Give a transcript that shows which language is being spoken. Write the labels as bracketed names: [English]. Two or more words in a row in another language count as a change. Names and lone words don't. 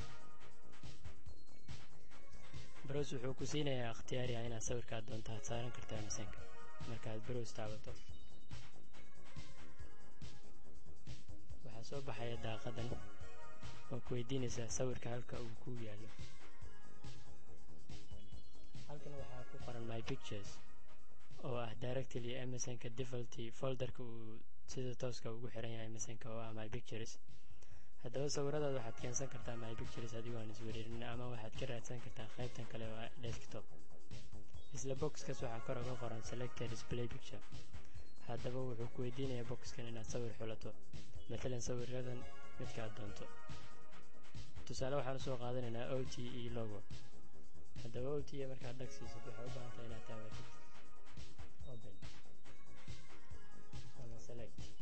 [Somali] browse wuxuu ku siinayaa ikhtiyaari ah inaad sawirkaad doonto aad saaran karto MSN-ka. markaad browse taabato waxaa soo baxaya daaqadan oo ku weydiinaysaa sawirka halka uu ku yaalo. halkan waxaa ku qoran [English] my pictures [Somali] oo ah directly MSN-ka [English] default folderka [Somali] uu sida tooska ugu xiran yahay MSN-ka oo ah [English] my pictures. [Somali] haddaba sawiradaad waxaad keensan kartaa [English] my pictures [Somali] adigoo aan iswereerin ama waxaad ka raadsan kartaa qaybtan kale oo desktop. isla boxkaas waxaa kor uga qoran [English] selected display picture. [Somali] haddaba wuxuu ku weydiinayaa boxkan inaad sawir xulato, matalan sawiradan midkaad doonto. tusaale waxaan usoo qaadanaynaa OTE logo. haddaba OTE markaad dhagsiisad waxaa u baahantahay inaad taabatid open ama select.